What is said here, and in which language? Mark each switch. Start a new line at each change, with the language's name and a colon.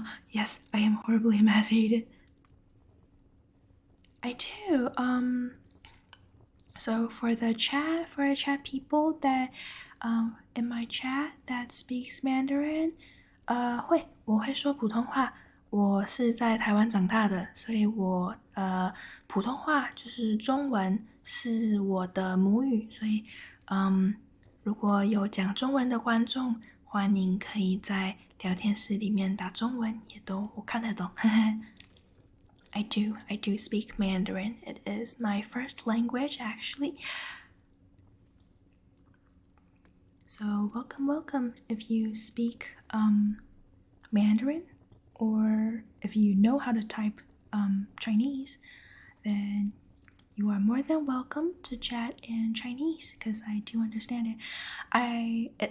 English: Yes, I am horribly emaciated. I do. So for chat people that in my chat that speaks Mandarin,
Chinese: 我会说普通话。我是在台湾长大的，所以我普通话就是中文是我的母语，所以如果有讲中文的观众，欢迎可以在聊天室里面打中文，也都我看得懂。
English: I do speak Mandarin. It is my first language, actually. So welcome if you speak Mandarin, or if you know how to type Chinese, then you are more than welcome to chat in Chinese, because I do understand it.